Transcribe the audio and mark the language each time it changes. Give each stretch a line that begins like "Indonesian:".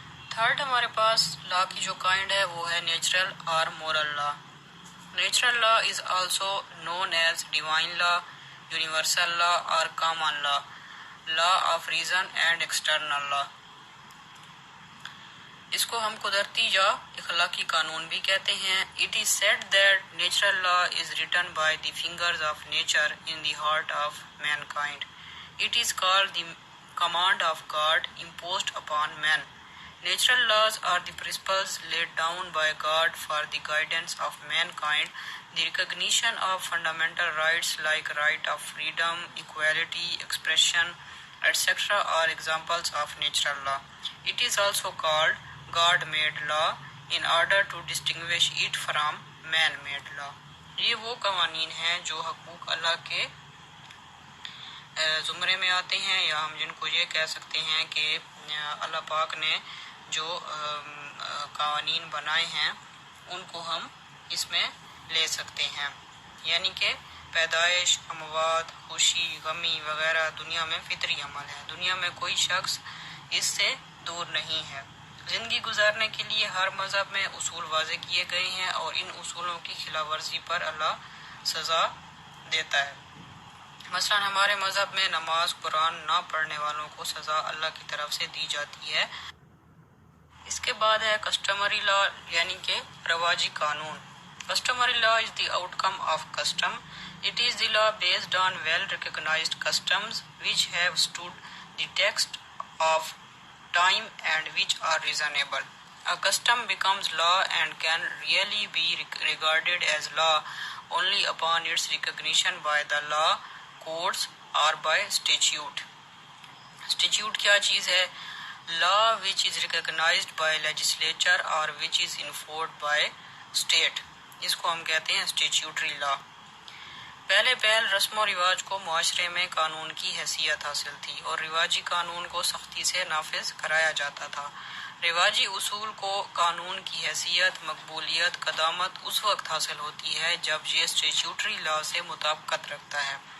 Urdu: Third ہمارے پاس لا کی جو کائنڈ ہے وہ ہے نیچرل اور moral law.
English: Natural law is also known as divine law, universal law or common law, law of reason and external law.
Urdu: اس کو ہم قدرتی یا اخلاقی قانون بھی کہتے ہیں۔
English: It is said that natural law is written by the fingers of nature in the heart of mankind. It is called the command of God imposed upon man. Natural laws are the principles laid down by God for the guidance of mankind. The recognition of fundamental rights like right of freedom, equality, expression, etc. are examples of natural law. It is also called God-made law in order to distinguish it from man-made law.
Urdu: یہ وہ قوانین ہیں جو حقوق اللہ کے زمرے میں آتے ہیں، یا ہم جن کو یہ کہہ سکتے ہیں کہ اللہ پاک نے جو قوانین بنائے ہیں ان کو ہم اس میں لے سکتے ہیں، یعنی کہ پیدائش، اموات، خوشی، غمی وغیرہ دنیا میں فطری عمل ہے، دنیا میں کوئی شخص اس سے دور نہیں ہے۔ زندگی گزارنے کے لیے ہر مذہب میں اصول واضح کیے گئے ہیں اور ان اصولوں کی خلاف ورزی پر اللہ سزا دیتا ہے۔ مثلا ہمارے مذہب میں نماز قرآن نہ پڑھنے والوں کو سزا اللہ کی طرف سے دی جاتی ہے۔ اس کے بعد ہے کسٹمری لا یعنی کہ رواجی قانون۔
English: Customary law is the outcome of custom. It is the law based on well-recognized customs which have stood the test of time and which are reasonable. A custom becomes law and can really be regarded as law only upon its recognition by the law courts or by statute. Statute
Urdu: کیا چیز ہے؟
English: Law which is recognized by legislature or which is enforced by state.
Urdu: اس کو ہم کہتے ہیں اسٹیچیوٹری لا۔ پہلے رسم و رواج کو معاشرے میں قانون کی حیثیت حاصل تھی اور رواجی قانون کو سختی سے نافذ کرایا جاتا تھا۔ رواجی اصول کو قانون کی حیثیت، مقبولیت، قدامت اس وقت حاصل ہوتی ہے جب یہ اسٹیچیوٹری لا سے مطابقت رکھتا ہے۔